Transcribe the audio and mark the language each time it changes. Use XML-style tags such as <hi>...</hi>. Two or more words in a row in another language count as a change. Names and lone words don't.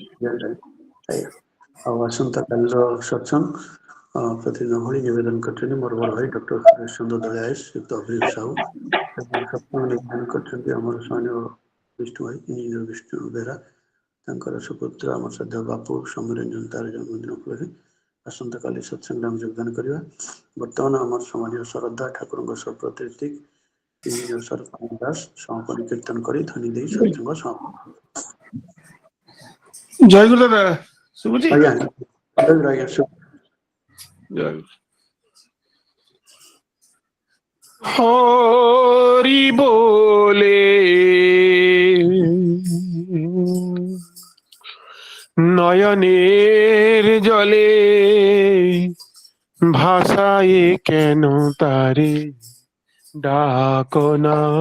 <or>ଆଜ୍ଞା ଆଉ ଆସନ୍ତା କାଲିର ସତ୍ସଙ୍ଗ ପ୍ରତିଦିନ ଭଳି ନିବେଦନ କରିଛନ୍ତି ମୋର ବଡ଼ ଭାଇ ଡକ୍ଟର ସୁନ୍ଦର ଦୟାସ ଯୁକ୍ତ ଅଭିଜିତ ସାହୁ ଏବଂ ସତ୍ସଙ୍ଗ ନିବେଦନ କରିଛନ୍ତି ଆମର ସ୍ୱାମୀ ବିଷ୍ଣୁ ଭାଇ ଇଞ୍ଜିନିୟର ବିଷ୍ଣୁ ବେହେରା ତାଙ୍କର ସୁପୁତ୍ର ଆମର ଶ୍ରଦ୍ଧା ବାପୁ ସୌମ୍ୟରଞ୍ଜନ ତାର ଜନ୍ମଦିନ ଉପରେ ଆସନ୍ତାକାଲି ସତ୍ସଙ୍ଗରେ ଆମେ ଯୋଗଦାନ କରିବା। ବର୍ତ୍ତମାନ ଆମର ସମ୍ମାନୀୟ ଶ୍ରଦ୍ଧା ଠାକୁରଙ୍କ ସହ ପ୍ରତିନିଧି ଇଞ୍ଜିନିୟର ଶରତ ଦାସ ସମାପନ କୀର୍ତ୍ତନ କରି ଧ୍ୱନି ଦେଇ ସତ୍ସଙ୍ଗ ସମାପନ। ଜୟଗୁରୁ ଦାଦା ଶୁଭୁଛି? ଆଜ୍ଞା ଆଜ୍ଞା</or> <bn>ଜୟ হরি বলে নয়নের জলে ভাষায় কেন তারে ডাকনা</bn>